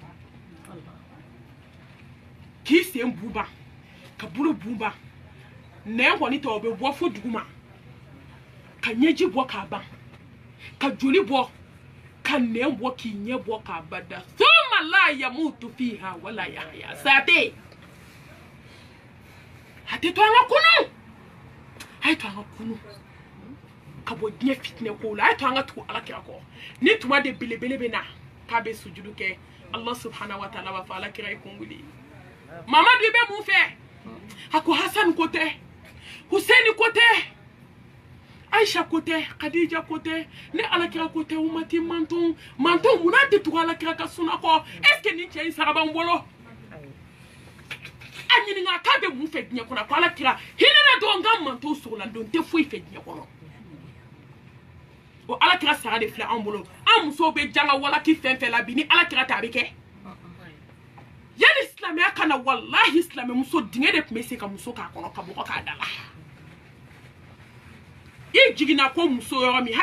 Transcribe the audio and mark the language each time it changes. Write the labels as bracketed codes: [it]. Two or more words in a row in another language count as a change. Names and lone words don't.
[bm] k'i sen buba ka bolo buba nɛn kɔni tɛ o bɛ bɔ fo duguma ka ɲɛji bɔ k'a ban ka joli bɔ ka nɛn bɔ k'i ɲɛ bɔ k'a bada suma la [ar] يموت فيها ولا يحيى [bm] sa tɛ yen a tɛ to an ka kunu a ye to an ka kunu ka bɔ diɲɛ fitinɛ kow la a ye to an ka tugu alakira kɔ ni tuma de belebele bɛ na k'a bɛ sujudu kɛ [ar] الله سبحانه وتعالى [bm] b'a fɔ alakira ye kun wuli mamadu i bɛ mun fɛ a ko Hasan ko tɛ Husaini ko tɛ Aisha ko tɛ Khadija ko tɛ ne alakira ko tɛ umati manton munna tɛ tugu alakira ka sunna kɔ [fr] est ce que [bm] nin cɛ in sara b'an bolo a ɲininka k'a bɛ mun fɛ diɲɛ kɔnɔ ko alakira hinɛ dɔrɔn n ka manton sɔgɔla don tɛ foyi fɛ diɲɛ kɔnɔ o alakira sara de filɛ an bolo an musow bɛ janga walaki fɛn fɛn la bi ni alakira ta a bɛ kɛ yani silamɛya kana wallahi silamɛ muso dingɛ de tun bɛ se ka muso k'a kɔnɔ ka bɔgɔ k'a da la i jiginna ko muso yɔrɔ min